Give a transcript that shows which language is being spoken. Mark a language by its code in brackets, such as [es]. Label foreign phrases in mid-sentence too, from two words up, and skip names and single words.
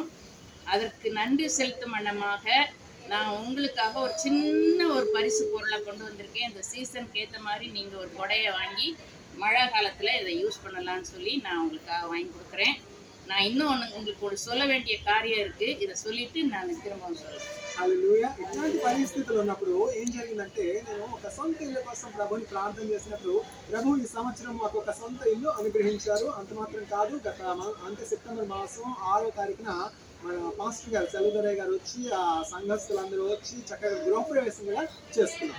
[ta] அதற்கு நன்றி செலுத்தும் வண்ணமாக நான் உங்களுக்காக ஒரு சின்ன ஒரு பரிசு பொருளை கொண்டு வந்திருக்கேன். இந்த சீசனுக்கு ஏற்ற மாதிரி நீங்கள் ஒரு கொடையை வாங்கி மழை காலத்தில் இதை யூஸ் பண்ணலான்னு சொல்லி நான் உங்களுக்காக வாங்கி கொடுக்குறேன். நான் இன்னும் உங்களுக்கு ஒரு சொல்ல வேண்டிய காரியம் இருக்குது, இதை சொல்லிட்டு நான் திரும்பவும் சொல்கிறேன். [te] హల్లెలూయా. ఇట్లాంటి పరిస్థితులు ఉన్నప్పుడు ఏం జరిగిందంటే, నేను ఒక సొంత ఇల్లు కోసం ప్రభుని ప్రార్థన చేసినప్పుడు ప్రభు ఈ సంవత్సరం మాకు ఒక సొంత ఇల్లు అనుగ్రహించారు. అంత మాత్రం కాదు, గత సెప్టెంబర్ మాసం 6వ తారీఖున మన పాస్టర్ గారు సెలవుదరయ్య గారు వచ్చి ఆ సంఘస్థులందరూ వచ్చి చక్కగా గృహప్రవేశం కూడా చేసుకున్నాం.